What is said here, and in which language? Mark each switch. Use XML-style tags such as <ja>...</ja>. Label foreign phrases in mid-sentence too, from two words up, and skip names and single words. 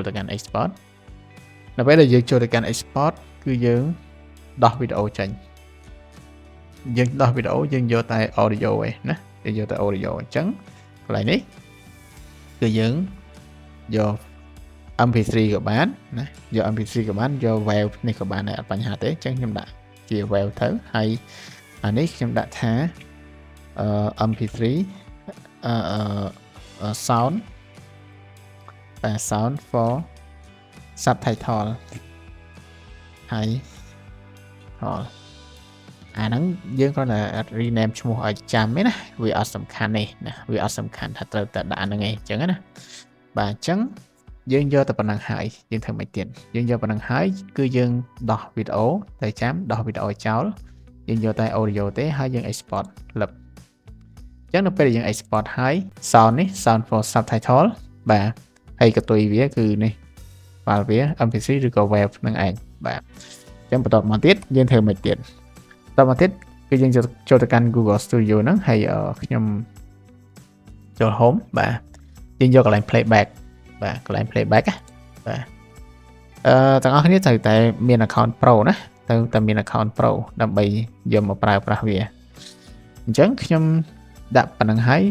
<km>ទៅកាន់ Export នៅពេលដែលយើងចូលទៅកាន់ Export គឺយើងដោះវីដេអូចេញយើងដោះវីដេអូយើងយកតែ audio ឯណាយើងយកតែ audio អញ្ចឹងកន្លែងនេះគឺយើងយក MP3 ក៏បានណាយក MP3 ក៏បានយក wave នេះក៏បានដែរអត់បញ្ហាទេអញ្ចឹងខ្ញុំដាក់ជា wave ទៅហើយអានេះខ្ញុំដាក់ថា MP3</km> <en>sound sound for subtitle</en> <km>ហើយអាហ្នឹងយើងគ្រាន់តែ rename ឈ្មោះឲ្យចាំទេណាវាអត់សំខាន់ទេណាវាអត់ សំខាន់ថាត្រូវតែដាក់ហ្នឹងឯងអញ្ចឹងណាបាទអញ្ចឹងយើងយកតែប៉ុណ្ណឹងហើយយើងធ្វើមិនទៀតយើងយកប៉ុណ្ណឹងហើយគឺយើងដោះវីដេអូតែចាំដោះវីដេអូចោលយើងយកតែ audio ទេហើយយើង export លឹបអញ្ចឹងនៅពេលដែលយើង export ហើយ sound នេះ</km> <en>sound for subtitle</en> <km>បាទហើយកតុយវាគឺនេះ file វា mp3 ឬក៏ wave ហ្នឹងឯងបាទអញ្ចឹង បន្តមកទៀតយើងធ្វើមិនទៀតតមកទៀតគឺយើងចូលទៅកាន់ Google Studio ហ្នឹងហើយខ្ញុំចូល home បាទយើងយកកន្លែង playback បាទកន្លែង playback បាទទាំងអស់គ្នាត្រូវតែមាន</km> <en>account pro</en> <km>ណាត្រូវតែមាន</km> <en>account pro</en> <km>ដើម្បីយកមកប្រើប្រាស់វាអញ្ចឹងខ្ញុំដាក់ប៉ុណ្្នឹងហើយ</km>